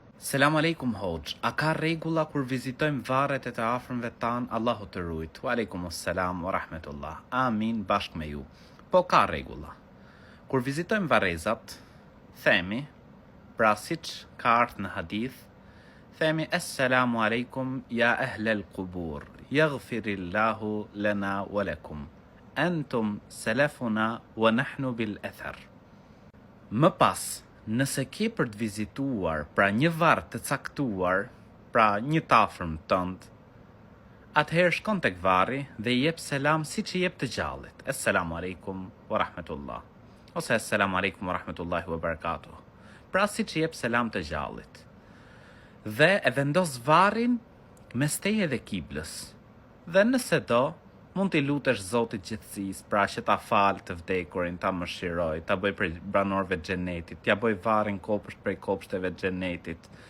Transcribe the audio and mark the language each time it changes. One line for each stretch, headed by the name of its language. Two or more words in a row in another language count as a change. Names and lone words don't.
Albanian: Selam aleikum hoxh. A ka rregulla kur vizitojmë varret e të afërmve tan? Allahu të rujt.
Arabic: وعليكم السلام ورحمة الله.
Albanian: Amin bashkë me ju. Po ka rregulla. Kur vizitojmë varrezat, themi, pra siç ka ardhur në hadith, themi
Arabic: السلام عليكم يا أهل القبور. يغفر الله لنا ولكم أنتم سلفنا ونحن بالأثر.
Albanian: Më pas, nëse ke për të vizituar pra një varr të caktuar, pra një tafërm tënd, atëherë shkon tek varri dhe i jep selam siç i jep të gjallit.
Arabic: السلام عليكم ورحمة الله. Ose السلام عليكم ورحمة الله وبركاته.
Albanian: Pra siç i jep selam të gjallit. Dhe e vendos varrin mes teje dhe kiblës. Dhe nëse do, mund t'i lutesh Zotit gjithësisë, pra që ta fal të vdekurin, ta mëshiroj, ta bëj për banorëve të xhenetit, t'ja bëj varrin kopësht prej kopshteve të xhenetit.